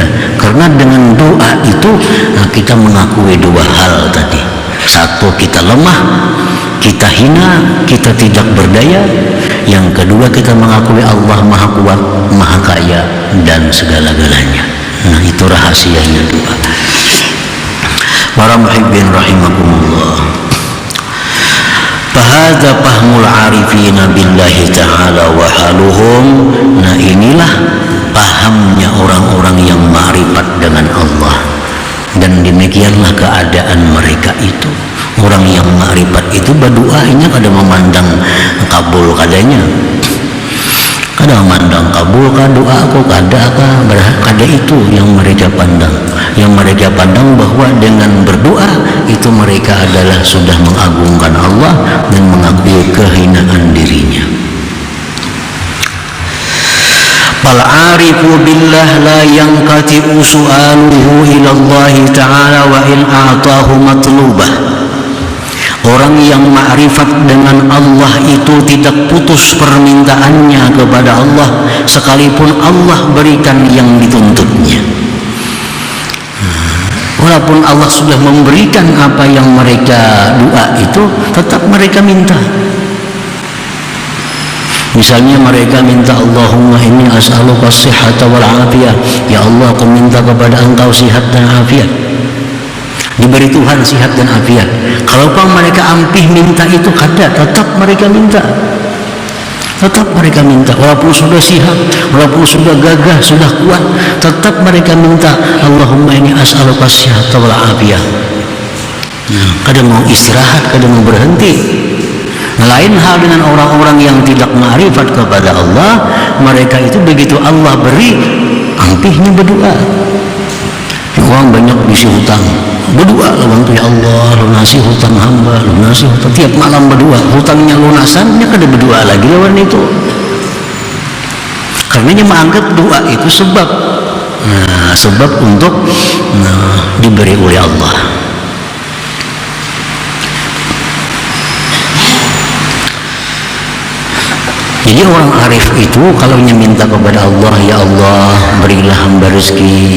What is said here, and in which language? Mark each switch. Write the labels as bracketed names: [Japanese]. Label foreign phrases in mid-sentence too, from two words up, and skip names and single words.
[Indonesian] Karena dengan doa itu kita mengakui dua hal tadi. Satu, kita lemah, kita hina, kita tidak berdaya. Yang kedua, kita mengakui Allah Maha Kuat, Maha Kaya, dan segala-galanya. Nah, itu rahasianya doa. [Arabic] Para محبين رحمكم الله فهذا فهم العارفين بالله تعالى وحالهم. [Indonesian] Nah, inilah pahamnya orang-orang yang ma'rifat dengan Allah, dan demikianlah keadaan mereka itu. Orang yang ma'rifat itu berdoa ini kada memandang kabul kadanya, kada memandang kabul ka doa aku kada itu yang mereka pandang. Yang mereka pandang bahwa dengan berdoa itu mereka adalah sudah mengagungkan Allah dan mengakui kehinaan dirinya. [Arabic] فالعارف بالله لا ينقطع سؤاله إلى الله تعالى وإن أعطاه مطلوبه. [Indonesian] Orang yang ma'rifat dengan Allah itu tidak putus permintaannya kepada Allah sekalipun Allah berikan yang dituntutnya. Walaupun Allah sudah memberikan apa yang mereka doa itu, tetap mereka minta. Misalnya mereka minta, [Arabic] اللهم إني أسألك الصحة والعافية, [Indonesian] ya Allah aku minta kepada Engkau sihat dan afiat. Diberi Tuhan sihat dan afiat. Kalau mereka ampih minta itu kada, tetap mereka minta. Tetap mereka minta, walaupun sudah sihat, walaupun sudah gagah, sudah kuat, tetap mereka minta, [Arabic] اللهم إني أسألك الصحة والعافية. [Indonesian] Nah, kada mau istirahat, kada mau berhenti. Lain hal dengan orang-orang yang tidak ma'rifat kepada Allah, mereka itu begitu Allah beri, ampihnya berdoa. Orang banyak bisi hutang, berdoa lawan tu, ya Allah lunasi hutang hamba, lunasi hutang. Tiap malam berdoa, hutangnya lunasannya kada berdoa lagi lawan itu. Karena dia menganggap doa itu sebab, sebab untuk diberi oleh Allah. Jadi orang arif itu kalau minta kepada Allah, ya Allah berilah hamba rezeki.